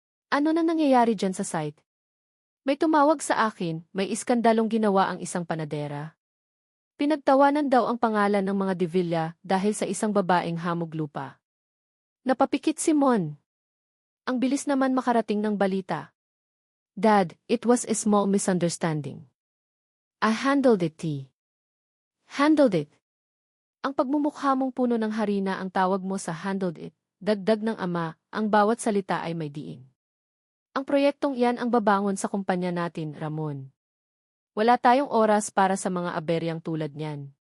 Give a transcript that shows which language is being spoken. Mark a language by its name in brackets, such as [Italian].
[Filipino] Ano na nangyayari dyan sa site? May tumawag sa akin, may iskandalong ginawa ang isang panadera. Pinagtawanan daw ang pangalan ng mga de Villa dahil sa isang babaeng hamog lupa. Napapikit si Mon. Ang bilis naman makarating ng balita. [English] Dad, it was a small misunderstanding. I handled it, T. Handled it. [Filipino] Ang pagmumukha mong puno ng harina ang tawag mo sa [English] handled it, [Filipino] dagdag ng ama, ang bawat salita ay may diin. Ang proyektong iyan ang babangon sa kumpanya natin, Ramon. Wala tayong oras para sa mga aberyang tulad niyan.